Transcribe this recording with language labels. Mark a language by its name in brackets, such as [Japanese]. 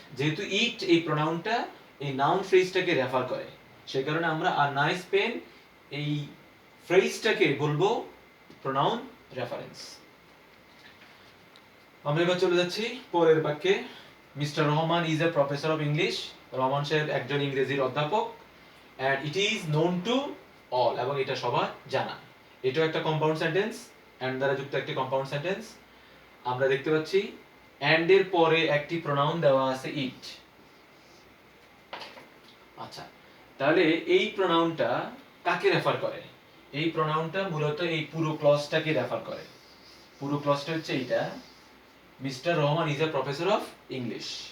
[Bangla] যেহেতু ইট এই প্রোনাউনটা এই নাউন ফ্রেজটাকে রেফার করে, সেই কারণে আমরা আর নাইস পেন এই ফ্রেজটাকে বলবো প্রোনাউন রেফারেন্স। আমরা এবার চলে যাচ্ছি পরের বাক্যে। [English] Mister Rahman is a professor of English. [Bangla] Rahman সাহেব একজন ইংরেজির অধ্যাপক। [English] and it is known to all, [Bangla] এবং এটা সবার জানা। এটাও একটা কম্পাউন্ড সেন্টেন্স, and দ্বারা যুক্ত একটি কম্পাউন্ড সেন্টেন্স। আমরা দেখতে পাচ্ছি and এর পরে একটি প্রোনাউন দেওয়া আছে ইট। আচ্ছা, তাহলে এই প্রোনাউনটা কাকে রেফার করে? এই প্রোনাউনটা মূলত এই পুরো ক্লজটাকে রেফার করে। পুরো ক্লজটা হচ্ছে এইটা, [English] Mister Rahman is a professor of English.